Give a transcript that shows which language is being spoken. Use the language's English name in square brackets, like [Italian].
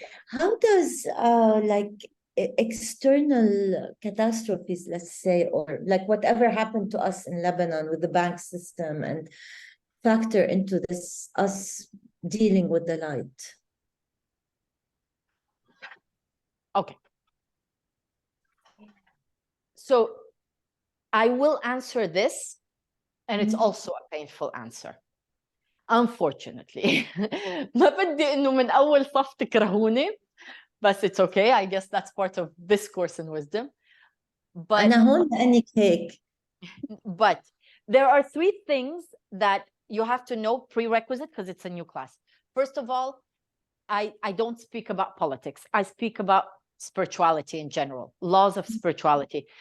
[English] How does like external catastrophes, let's say, or like whatever happened to us in Lebanon with the bank system, and factor into this, us dealing with the light? Okay. So I will answer this, and it's also a painful answer. Unfortunately. [Arabic] ما بدي إنه من أول صف تكرهوني, [English] but it's okay. I guess that's part of this course in wisdom. But [Arabic] أنا هون لأنك هيك. [English] But there are 3 things that you have to know prerequisite, because it's a new class. First of all, I don't speak about politics. I speak about spirituality in general, laws of spirituality.